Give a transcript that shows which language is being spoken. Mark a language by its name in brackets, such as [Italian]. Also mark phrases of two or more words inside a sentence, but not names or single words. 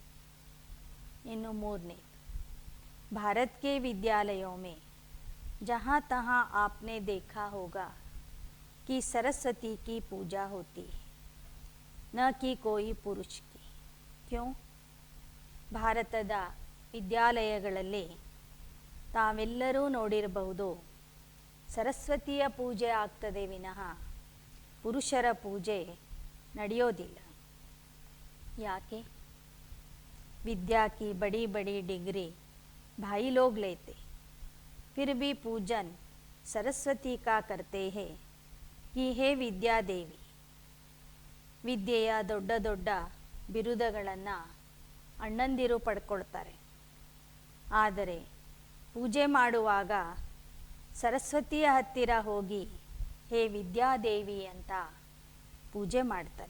[Kannada] ಇನ್ನು ಮೂರನೇದು, [Hindi] भारत के विद्यालयों में जहाँ तहाँ आपने देखा होगा कि सरस्वती की पूजा होती है, न कि कोई पुरुष की. क्यों? [Kannada] ಭಾರತದ ವಿದ್ಯಾಲಯಗಳಲ್ಲಿ ತಾವೆಲ್ಲರೂ ನೋಡಿರಬಹುದು, ಸರಸ್ವತಿಯ ಪೂಜೆ ಆಗ್ತದೆ ವಿನಃ ಪುರುಷರ ಪೂಜೆ ನಡೆಯೋದಿಲ್ಲ. ಯಾಕೆ? [Hindi] विद्या की बड़ी बड़ी डिग्री भाई लोग लेते, फिर भी पूजन सरस्वती का करते हैं कि हे विद्या देवी. [Kannada] ವಿದ್ಯೆಯ ದೊಡ್ಡ ದೊಡ್ಡ ಬಿರುದುಗಳನ್ನು ಅಣ್ಣಂದಿರು ಪಡ್ಕೊಳ್ತಾರೆ, ಆದರೆ ಪೂಜೆ ಮಾಡುವಾಗ ಸರಸ್ವತಿಯ ಹತ್ತಿರ ಹೋಗಿ ಹೇ ವಿದ್ಯಾದೇವಿ ಅಂತ ಪೂಜೆ ಮಾಡ್ತಾರೆ.